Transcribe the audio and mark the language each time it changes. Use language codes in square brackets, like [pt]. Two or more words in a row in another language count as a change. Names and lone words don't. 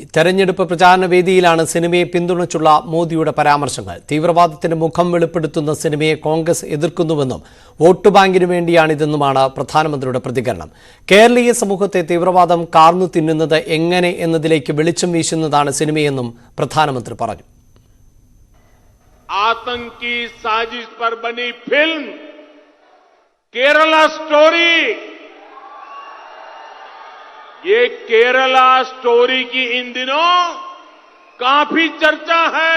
[ml] തെരഞ്ഞെടുപ്പ് പ്രചാരണ വേദിയിലാണ് സിനിമയെ പിന്തുണച്ചുള്ള മോദിയുടെ പരാമർശങ്ങൾ. തീവ്രവാദത്തിന്റെ മുഖം വെളിപ്പെടുത്തുന്ന സിനിമയെ കോൺഗ്രസ് എതിർക്കുന്നുവെന്നും വോട്ട് ബാങ്കിനു വേണ്ടിയാണിതെന്നുമാണ് പ്രധാനമന്ത്രിയുടെ പ്രതികരണം. കേരളീയ സമൂഹത്തെ തീവ്രവാദം കാർന്നു തിന്നുന്നത് എങ്ങനെ എന്നതിലേക്ക് വെളിച്ചം വീശുന്നതാണ് സിനിമയെന്നും പ്രധാനമന്ത്രി പറഞ്ഞു. [hi] आतंकी साजिश पर बनी फिल्म केरला स्टोरी ये केरला स्टोरी की इन दिनों काफी चर्चा है।